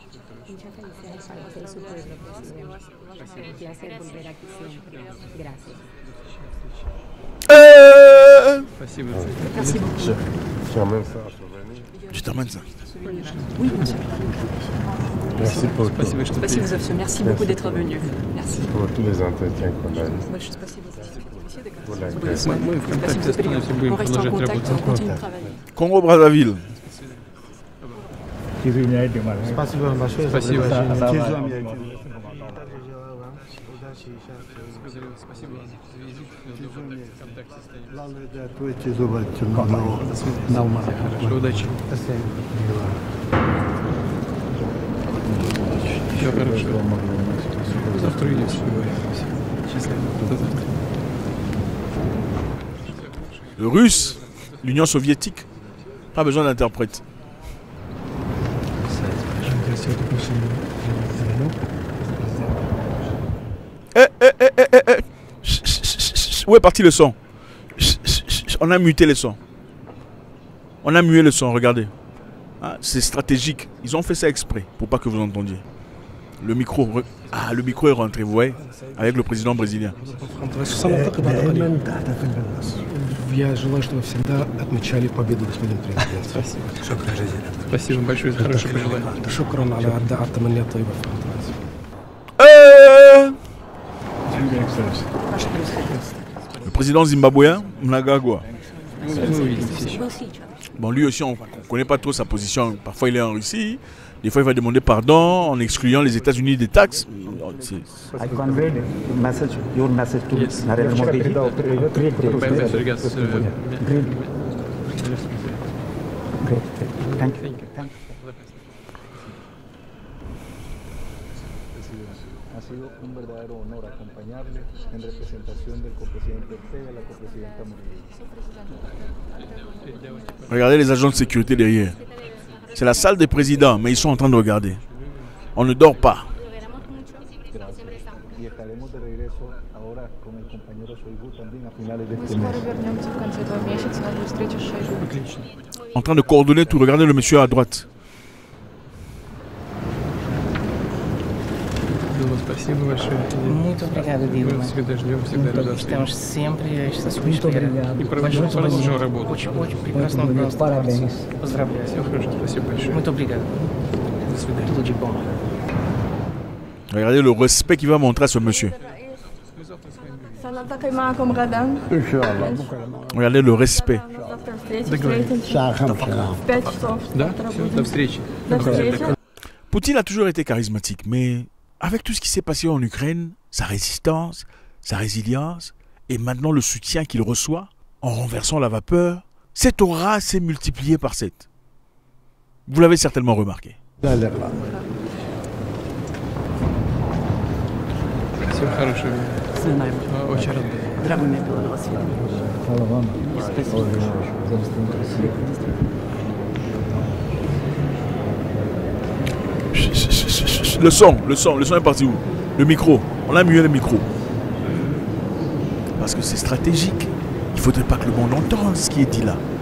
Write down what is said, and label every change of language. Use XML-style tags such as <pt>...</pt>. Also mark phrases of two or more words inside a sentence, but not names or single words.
<ru>Спасибо.</ru> <fr>Merci beaucoup. Je t'emmène ça. Oui, bien sûr. Merci pour tout.</fr> <ru>Спасибо, что Спасибо за все.</ru> <fr>Merci beaucoup d'être venu. Merci. Pour tous les entretiens qu'on a eus.</fr> <ru>Большое спасибо за все беседы,</ru> <fr>Pour</fr> <ru>которые</ru> <fr>la</fr> <ru>были с</ru> <fr>Grèce.</fr> <ru>вами. Мы в Спасибо контакте за прием. останемся, будем</ru> <fr>On reste en</fr> <ru>продолжать</ru> <fr>contact,</fr> <ru>работу.</ru> <fr>on continue de travailler. Congo-Brazzaville.</fr> <ru>Извиняйте, Марк. Спасибо вам большое. Спасибо. Спасибо вам за визит. В контакте останемся. Хорошо, удачи. Все хорошо. Завтра увидимся. Счастливо. До завтра.</ru> <fr>Le russe, l'Union soviétique. Pas besoin d'interprète. Où est parti le son? On a muté le son. On a mué le son, regardez. Ah, c'est stratégique. Ils ont fait ça exprès pour pas que vous entendiez. Le micro, le micro est rentré, vous voyez, avec le président brésilien.</fr> <ru>Я желаю, чтобы всегда отмечали победу, господин президент. Спасибо. Спасибо большое за хорошее пожелание.</ru> <ar>شكرا على الدعاء التمنيات الطيبة.</ar> <fr>Le président zimbabwéen, Mnangagwa.</fr> <ru>Мы увидимся еще.</ru> <fr>Bon, lui aussi, on ne connaît pas trop sa position. Parfois, il est en Russie. Des fois, il va demander pardon en excluant les États-Unis des taxes.</fr> <en>I conveyed message, your message to Yes. Narendra Modi. Best regards. Great. Thank you.</en> <es>Ha sido un verdadero honor acompañarle en representación del copresidente Ortega y la copresidenta Murillo.</es> <fr>Regardez les agents de sécurité derrière. C'est la salle des présidents, mais ils sont en train de regarder. On ne dort pas.</fr> <es>Y estaremos de regreso ahora con el compañero Shoigu también a finales de este</es> <ru>Мы</ru> <es>mes.</es> <ru>скоро вернемся в конце этого месяца на встречу с Шойгу.</ru> <fr>En train de coordonner tout. Regardez le monsieur à droite.</fr> <ru>Спасибо большое.</ru> <pt>Muito obrigado, Dilma.</pt> <ru>Мы всегда ждем, всегда рады.</ru> <pt>Estamos sempre a esta sua espera.</pt> <ru>И продолжим работу. Очень прекрасно. Parabéns. Поздравляю. Все хорошо, спасибо большое.</ru> <pt>Muito obrigado.</pt> <ru>До свидания.</ru> <pt>Tudo de bom.</pt> <fr>Regardez le respect qu'il va montrer à ce monsieur. Regardez le respect.</fr> <ru>Да, все, до встречи.</ru> <fr>Poutine a toujours été charismatique, mais avec tout ce qui s'est passé en Ukraine, sa résistance, sa résilience, et maintenant le soutien qu'il reçoit, en renversant la vapeur, cette aura s'est multipliée par 7. Vous l'avez certainement remarqué.</fr> <ru>Всего хорошего. Очень рад. Дорогой, мне было вас видеть. Спасибо.</ru> <fr>Le son est parti où? Le micro, on a mué le micro. Parce que c'est stratégique. Il ne faudrait pas que le monde entende ce qui est dit là.</fr>